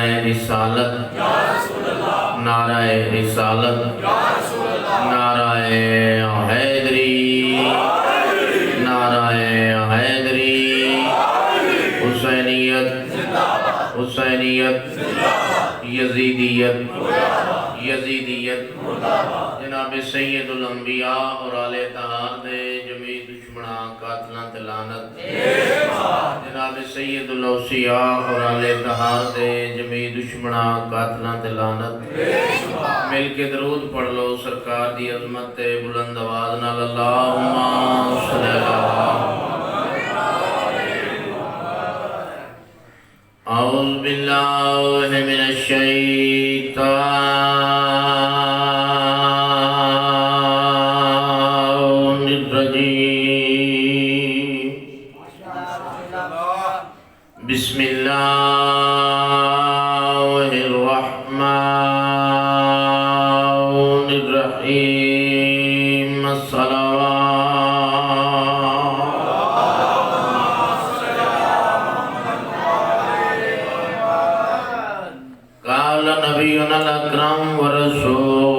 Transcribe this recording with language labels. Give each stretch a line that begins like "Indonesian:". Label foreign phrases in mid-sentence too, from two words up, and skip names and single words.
Urdu: رسالت، نعرہ رسالت، نعرہ حیدری، نعرہ حیدری، حسینیت،
Punjabi: حسینیت، یزیدیت، یزیدیت، جناب سید الانبیاء اور آل طہار دے جمیع دشمناں قاتلاں تے لعنت، جناب سید الاوصیاء اور آل طہار دے جمیع دشمناں قاتلاں تے لعنت۔ مل کے درود پڑھ لو سرکار دی عظمت تے بلند آواز نال
Arabic: اللہم صلی اللہ۔ اعوذ باللہ من الشیطان بسم اللہ الرحمن الرحیم، الصلوات قال نبینا الاکرم ورسولنا